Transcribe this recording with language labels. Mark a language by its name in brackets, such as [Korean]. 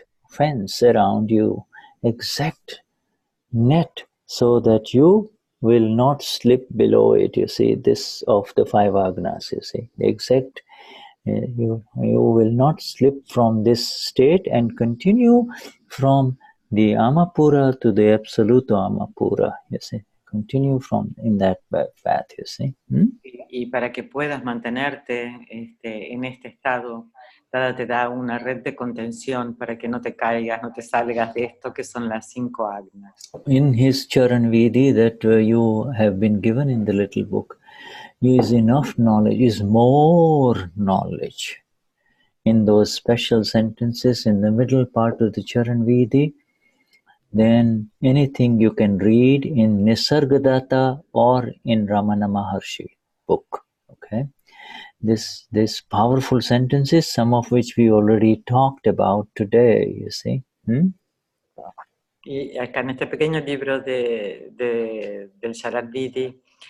[English] fence around you, exact net, so that you will not slip below it, you see, this of the 5 agnas, you see, the exact, you will not slip from this state and continue from the Amapura to the Absoluto Amapura, you see. Continue in that path, you see. [Spanish] Y para que puedas mantenerte en este estado, Dada te da una red de contención para que no te caigas, no te salgas de esto que son las 5 agnas. [English] In his Charan Vidhi that you have been given in the little book, is enough knowledge, is more knowledge. In those special sentences in the middle part of the Charan Vidhi, then anything you can read in Nisargadatta or in Ramana Maharshi book. Okay, this powerful sentences, some of which we already talked about today. You see. [Spanish] Y acá en este pequeño libro del Charan Vidhi,